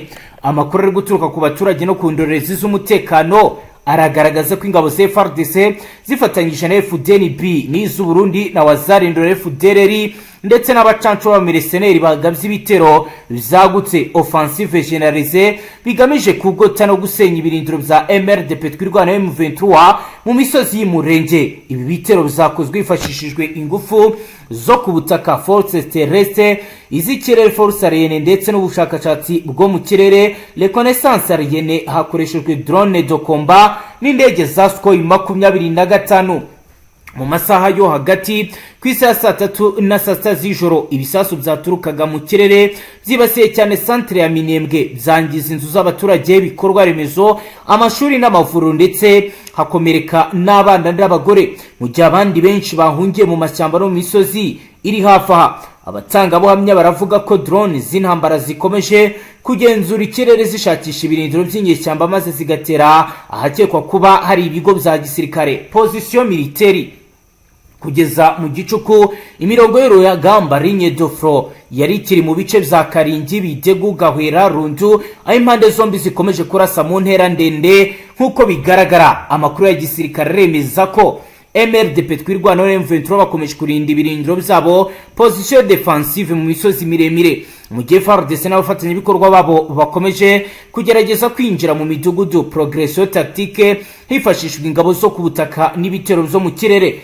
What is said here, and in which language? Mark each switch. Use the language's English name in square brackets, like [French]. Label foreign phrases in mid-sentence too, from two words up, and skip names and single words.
[Kinyarwanda] Amakuru ari guturuka ku baturage no ku ndorerezi z'umutekano aragaragaza ko ingabo za Fardc zifatanyije na Fdnb n'iz'u Burundi na wazarindora FDLR ndetse n'abacanco ba mercenaires bagabye ibitero byagutse [French] offensive généralisée [Kinyarwanda] bigamije kugota no gusenya ibirindiro bya MRDP twirwanaho M23 mu misozi y'Umurenge. Ibi bitero bizakozwe hifashishijwe ingufu zo ku butaka [French] force terrestre, [Kinyarwanda] iz'ikirere [French] force aérienne [Kinyarwanda] ndetse n'ubushakashatsi bwo mu kirere [French] reconnaissance aérienne [Kinyarwanda] hakoreshejwe [French] drone de combat [Kinyarwanda] n'indege za Sukhoi 25. Mu masaha yo hagati ku isaha 3 na 6 z'ijoro ibisasu byaturukaga mu kirere byibasiye cyane centre ya Minembwe, byangiza inzu z'abaturage, bikorwa remezo, amashuri n'amavuriro ndetse hakomereka n'abana n'abagore, mu gihe abandi benshi bahungiye mu mashyamba no mu misozi iri hafi aha. Abatanga buhamya baravuga ko drone z'intambara zikomeje kugenzura ikirere zishakisha ibirindiro by'inyeshyamba maze zigatera ahakekwa kuba hari ibigo bya gisirikare. [French] Position militaire [Kinyarwanda] kugeza mu Gicuku imirongo y'urugamba [French] ligne de front [Kinyarwanda] yari ikiri mu bice bya Karingi, Bidegu, Gahwera, Rundu, aho impande zombi zikomeje kurasa mu ntera ndende. Nkuko bigaragara amakuru ya gisirikare remeza ko MRDP twirwanaho M23 bakomeje kurinda ibirindiro byabo [French] position defensive [Kinyarwanda] mu misozi miremire, mu gihe Fardc n'abafatanyabikorwa babo bakomeje kugerageza kwinjira mu midugudu [French] progression tactique [Kinyarwanda] hifashishwa ingabo zo ku butaka n'ibitero byo mu kirere.